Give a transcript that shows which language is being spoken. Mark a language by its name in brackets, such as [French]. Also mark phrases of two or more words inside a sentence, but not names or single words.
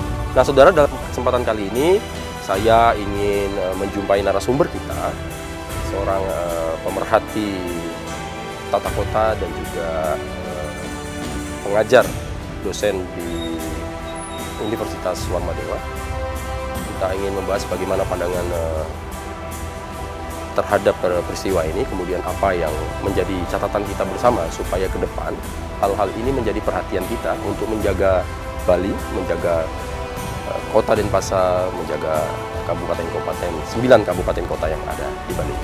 [Indonesian] Nah saudara, dalam kesempatan kali ini saya ingin menjumpai narasumber kita, seorang pemerhati tata kota dan juga pengajar dosen di Universitas Warmadewa. Kita ingin membahas bagaimana pandangan terhadap peristiwa ini, kemudian apa yang menjadi catatan kita bersama supaya ke depan hal-hal ini menjadi perhatian kita untuk menjaga Bali, menjaga Kota Denpasar, menjaga kabupaten-kabupaten, 9 kabupaten kota yang ada di Bali.